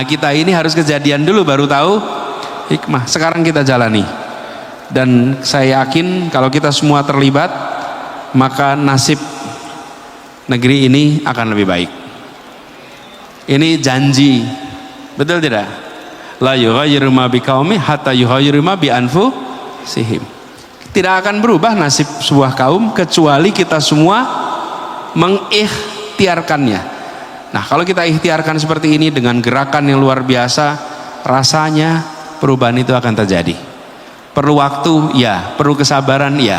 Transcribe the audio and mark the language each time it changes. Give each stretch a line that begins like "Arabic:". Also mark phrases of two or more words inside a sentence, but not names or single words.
Indonesian: Kita ini harus kejadian dulu baru tahu hikmah. Sekarang kita jalani. Dan saya yakin kalau kita semua terlibat, maka nasib negeri ini akan lebih baik. Ini janji, betul tidak?
Arabic: لا يغير ما بقوم حتى يغير ما بأنفسهم.
Indonesian: Tidak akan berubah nasib sebuah kaum kecuali kita semua mengikhtiarkannya. Nah, kalau kita ikhtiarkan seperti ini dengan gerakan yang luar biasa, rasanya perubahan itu akan terjadi. Perlu waktu, ya. Perlu kesabaran, ya.